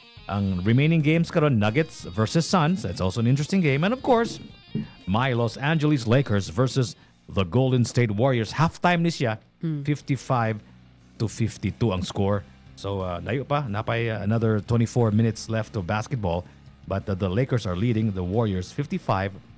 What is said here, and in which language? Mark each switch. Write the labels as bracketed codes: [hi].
[en] Ang remaining games karon Nuggets versus Suns. That's also an interesting game. And of course, my Los Angeles Lakers versus the Golden State Warriors. [ceb] Halftime ni siya 55-52 ang score. [en] So [ceb] layo pa, napay [en] another 24 minutes left of basketball, but the Lakers are leading the Warriors 55-52.